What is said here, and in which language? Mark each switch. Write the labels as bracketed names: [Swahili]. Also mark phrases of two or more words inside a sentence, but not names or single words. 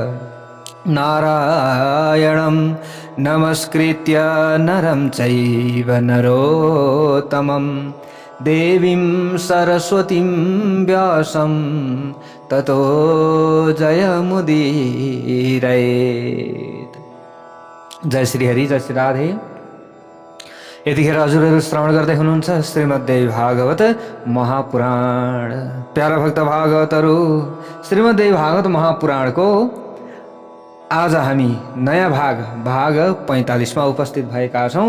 [Sanskrit] नारायणं नमस्कृत्य नरं चैव नरोत्तमं देवीं सरस्वतीं व्यासं ततो जयमुदीरयेत्। [Nepali] जय श्री हरि, जय श्री राधे। यतिखेर हजुरहरू श्रवण गर्दै हुनुहुन्छ श्रीमद्देवी भागवत महापुराण। प्यारा भक्त भागवतहरू, श्रीमद्देवी भागवत महापुराणको आज हामी नयाँ भाग 45 मा उपस्थित भएका छौं।